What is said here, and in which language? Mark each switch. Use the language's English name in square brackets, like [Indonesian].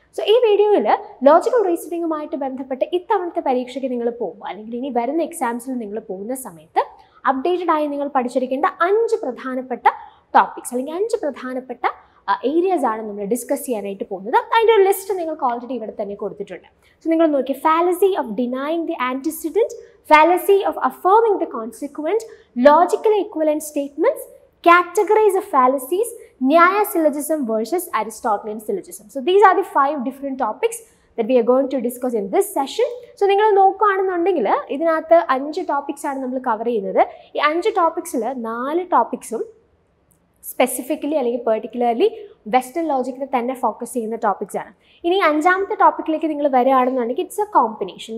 [Malayalam] So ഈ വീഡിയോയിൽ logical റീസണിങ്ങുമായിട്ട് ബന്ധപ്പെട്ട് ഇത്തവണത്തെ പരീക്ഷയ്ക്ക് നിങ്ങൾ പോകുമ്പോൾ അല്ലെങ്കിൽ ഇനി വരുന്ന എക്സാംസിൽ നിങ്ങൾ പോകുന്ന സമയത്ത് അപ്ഡേറ്റഡ് ആയി നിങ്ങൾ പഠിച്ചിരിക്കേണ്ട 5 പ്രധാനപ്പെട്ട ടോപ്പിക്സ് അല്ലെങ്കിൽ 5 പ്രധാനപ്പെട്ട ഏരിയാസ് ആണ് നമ്മൾ ഡിസ്കസ് ചെയ്യാനായിട്ട് പോകുന്നത്. അതിൻ്റെ ഒരു ലിസ്റ്റ് നിങ്ങൾക്ക് ഓൾറെഡി ഇവിടെ തന്നെ കൊടുത്തിട്ടുണ്ട്. [English] so [Malayalam] നിങ്ങൾ നോക്കിയാൽ [English] Fallacy of denying the antecedent, fallacy of affirming the consequent, logically equivalent statements, categories of fallacies, Nyaya syllogism versus Aristotelian syllogism. So these are the 5 different topics that we are going to discuss in this session. [Malayalam] So നിങ്ങൾ നോക്കുകയാണെന്നുണ്ടെങ്കിൽ ഇതിനകത്ത് 5 topics ആണ് നമ്മൾ cover ചെയ്യുന്നത്. ഈ 5 ടോപ്പിക്സിൽ 4 ടോപ്പിക്സും specifically അല്ലെങ്കിൽ particularly western ലോജിക്കിനെ തന്നെ focus ചെയ്യുന്ന ടോപ്പിക്സ് ആണ്. ഇനി അഞ്ചാമത്തെ ടോപ്പിക്കിലേക്ക് നിങ്ങൾ വരികയാണെന്നുണ്ടെങ്കിൽ [English] It's a combination.